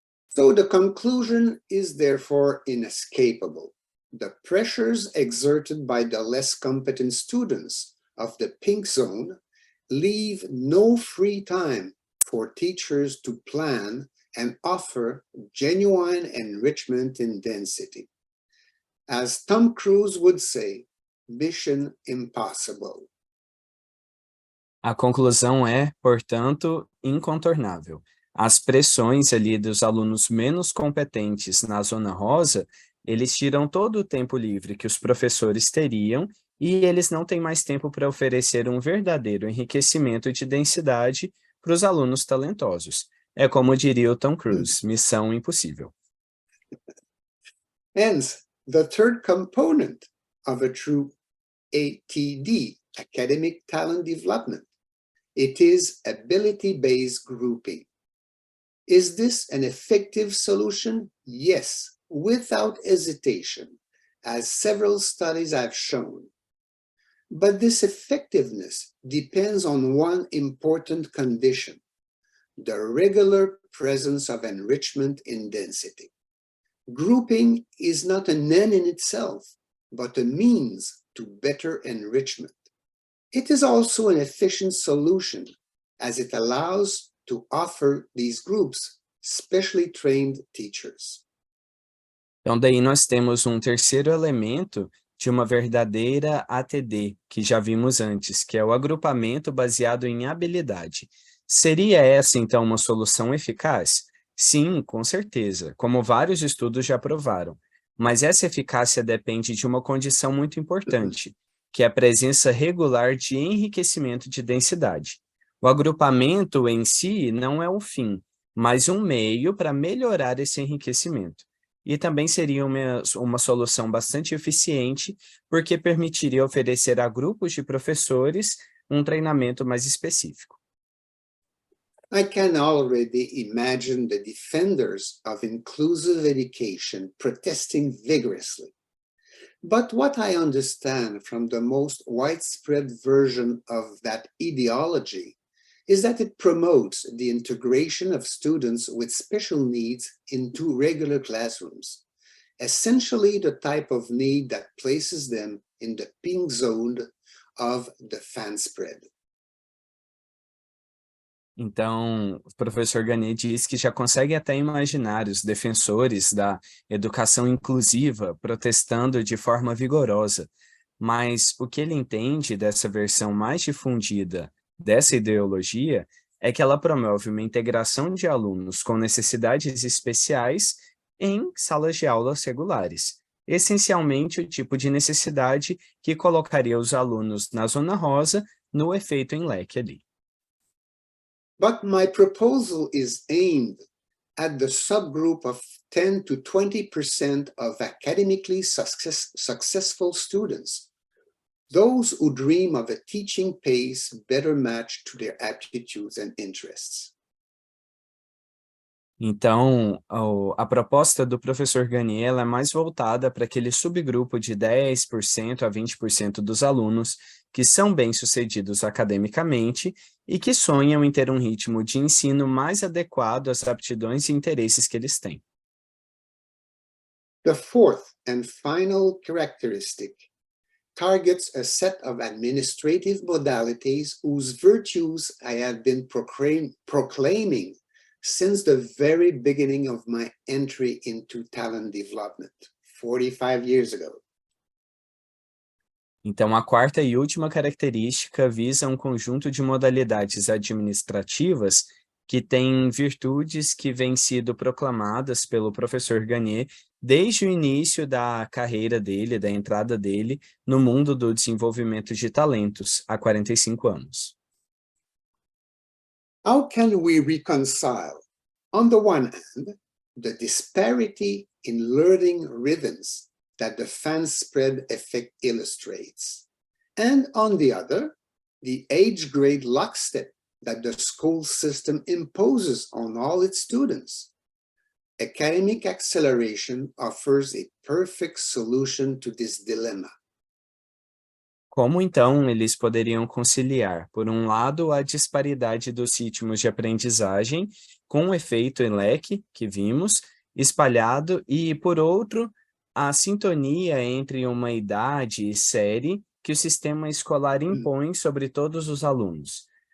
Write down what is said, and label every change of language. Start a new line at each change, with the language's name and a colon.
English: So the conclusion is therefore inescapable. The pressures exerted by the less competent students of the pink zone leave no free time for teachers to plan and offer genuine enrichment in density. As Tom Cruise would say, mission impossible.
Portuguese: A conclusão é, portanto, incontornável. As pressões ali dos alunos menos competentes na zona rosa, eles tiram todo o tempo livre que os professores teriam e eles não têm mais tempo para oferecer um verdadeiro enriquecimento de densidade para os alunos talentosos. É como diria o Tom Cruise, missão impossível.
English: Hence, the third component of a true ATD, academic talent development, it is ability-based grouping. Is this an effective solution? Yes, without hesitation, as several studies have shown. But this effectiveness depends on one important condition: the regular presence of enrichment in density. Grouping is not an end in itself, but a means to better enrichment. It is also an efficient solution, as it allows to offer these groups specially trained teachers.
Portuguese: Então, daí nós temos um terceiro elemento de uma verdadeira ATD, que já vimos antes, que é o agrupamento baseado em habilidade. Seria essa, então, uma solução eficaz? Sim, com certeza, como vários estudos já provaram. Mas essa eficácia depende de uma condição muito importante, que é a presença regular de enriquecimento de densidade. O agrupamento em si não é o fim, mas um meio para melhorar esse enriquecimento. E também seria uma solução bastante eficiente, porque permitiria oferecer a grupos de professores um treinamento mais específico.
English: I can already imagine the defenders of inclusive education protesting vigorously. But what I understand from the most widespread version of that ideology is that it promotes the integration of students with special needs into regular classrooms, essentially the type of need that places them in the pink zone of the fan spread.
Portuguese: Então, o professor Gagné diz que já consegue até imaginar os defensores da educação inclusiva protestando de forma vigorosa, mas o que ele entende dessa versão mais difundida dessa ideologia é que ela promove uma integração de alunos com necessidades especiais em salas de aulas regulares, essencialmente o tipo de necessidade que colocaria os alunos na zona rosa no efeito em leque ali.
English: But my proposal is aimed at the subgroup of 10 to 20% of academically successful students, those who dream of a teaching pace better matched to their aptitudes and interests.
Portuguese: Então, a proposta do professor Gagné ela é mais voltada para aquele subgrupo de 10% a 20% dos alunos que são bem-sucedidos academicamente e que sonham em ter um ritmo de ensino mais adequado às aptidões e interesses que eles têm.
English: The fourth and final characteristic targets a set of administrative modalities whose virtues I have been proclaiming since the very beginning of my entry into talent development, 45 years ago.
Portuguese: Então, a quarta e última característica visa um conjunto de modalidades administrativas que têm virtudes que vêm sido proclamadas pelo professor Gagné desde o início da carreira dele, da entrada dele no mundo do desenvolvimento de talentos, há 45 anos.
English: How can we reconcile, on the one hand, the disparity in learning rhythms that the fan spread effect illustrates, and on the other, the age grade lockstep that the school system imposes on all its students? Academic acceleration offers a perfect solution to this dilemma.
Portuguese: Como então eles poderiam conciliar, por um lado, a disparidade dos ritmos de aprendizagem, com o efeito em leque, que vimos, espalhado, e, por outro, a sintonia entre uma idade e série que o sistema escolar impõe sobre todos os alunos.